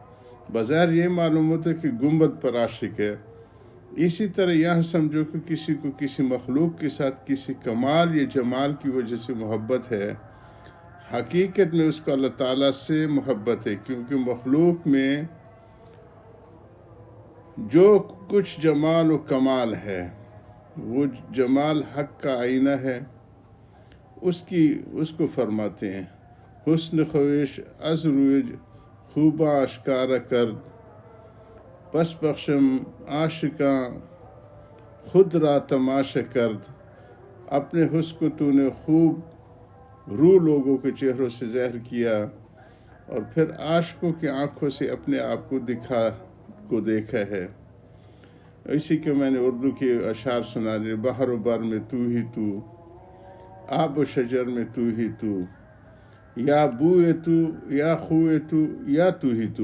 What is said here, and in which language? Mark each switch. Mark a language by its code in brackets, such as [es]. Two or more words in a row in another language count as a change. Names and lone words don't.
[ur] بظاہر یہ معلوم ہوتا ہے کہ گنبد پر عاشق ہے، اسی طرح یہاں سمجھو کہ کسی کو کسی مخلوق کے ساتھ کسی کمال یا جمال کی وجہ سے محبت ہے، حقیقت میں اس کو اللہ تعالیٰ سے محبت ہے، کیونکہ مخلوق میں جو کچھ جمال و کمال ہے وہ جمال حق کا آئینہ ہے، اس کو فرماتے ہیں [fa] حسن خویش از روی خوباں اشکارہ کرد، پس بخشم عاشقاں خود را تماشا کرد، [ur] اپنے حسن کو تو نے خوب رو لوگوں کے چہروں سے ظاہر کیا اور پھر عاشقوں کی آنکھوں سے اپنے آپ کو دیکھا ہے۔ اسی کے میں نے اردو کے اشعار سنا دیے، بحر و بر میں تو ہی تو، آب و شجر میں تو ہی تو، یا بوئے تو یا خوئے تو یا تو ہی تو۔